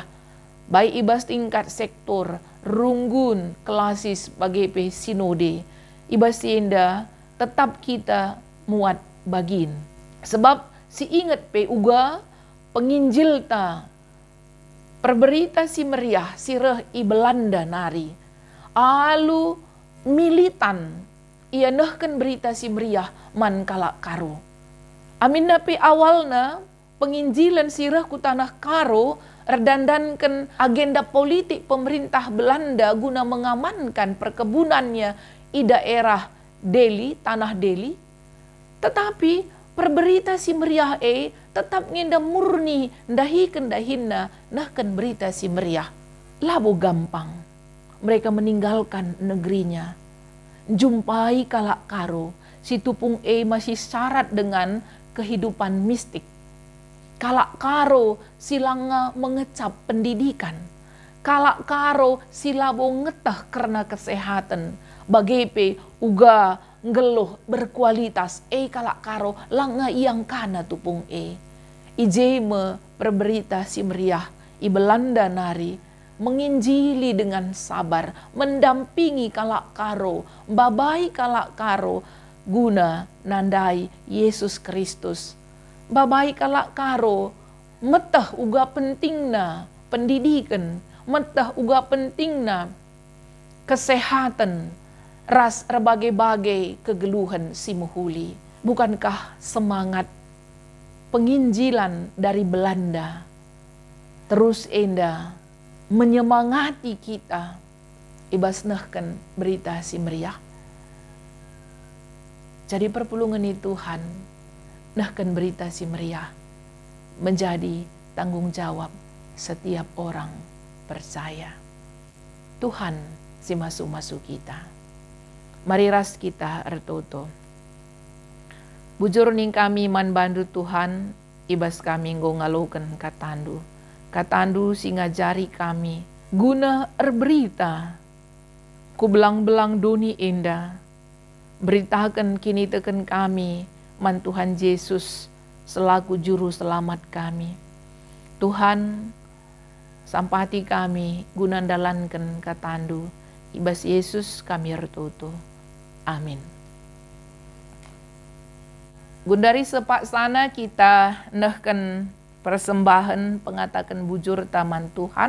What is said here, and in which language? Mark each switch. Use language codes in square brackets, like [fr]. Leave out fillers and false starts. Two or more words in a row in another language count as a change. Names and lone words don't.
[btx] Baik ibas tingkat sektor, runggun, klasis bagi sinode. Ibas inda tetap kita muat bagin. Sebab si ingat uga penginjil ta perberita si meriah sireh i Belanda nari. Alu militan ia nehken berita si meriah man kalak karo. Amin napi awalna penginjilan sirah ku tanah karo erdandankan [id] agenda politik pemerintah Belanda guna mengamankan perkebunannya di daerah Delhi, tanah Delhi. [btx] Tetapi perberita si meriah tetap ngenda murni dahi kendahina nahkan berita si meriah. [id] Labo gampang mereka meninggalkan negerinya. [btx] Jumpai kalak karo si tupung [id] masih syarat dengan kehidupan mistik. [btx] Kalak karo silanga [id] mengecap pendidikan. [btx] Kalak karo silabo ngetah [id] karena kesehatan. [btx] Bagepe uga ngeluh berkualitas. Kalak karo langa yang kana tupung Ijeme perberita si meriah i Belanda nari [id] menginjili dengan sabar, mendampingi [btx] kalak karo, babai kalak karo guna nandai Yesus Kristus. Babai kalak karo metah uga pentingna pendidikan, metah uga pentingna kesehatan, ras berbagai-bagai kegeluhan si muhuli. [id] Bukankah semangat penginjilan dari Belanda terus enda menyemangati kita ibas [btx] nehken berita si meriah? Jadi perpulungan Tuhan nehken berita si meriah [id] menjadi tanggung jawab setiap orang percaya. [btx] Tuhan si masuk-masuk kita. Mari ras kita ertoto. Bujur ning kami man bandu Tuhan, ibas kami nggo ngaluken katandu. Katandu si ngajari kami, guna erberita, ku belang-belang doni enda, beritakan kini teken kami, man Tuhan Yesus selaku juru selamat kami. Tuhan, sampati kami, guna dalanken katandu, ibas Yesus kami ertutu. Amin. Gundari sepak sana kita nehken persembahan pengatakan bujur taman Tuhan.